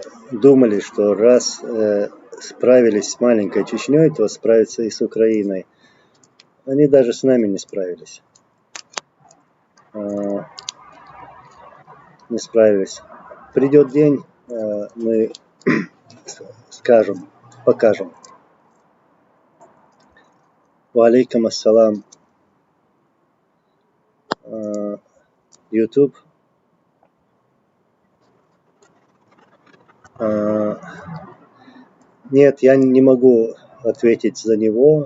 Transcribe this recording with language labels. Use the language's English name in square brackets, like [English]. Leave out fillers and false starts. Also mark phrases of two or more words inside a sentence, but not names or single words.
[Russian] думали, что раз справились с маленькой Чечней, то справятся и с Украиной. Они даже с нами не справились. Не справились. Придет день, мы скажем, покажем. [Arabic] وعليكم السلام. [Russian] YouTube. Нет, я не могу ответить за него.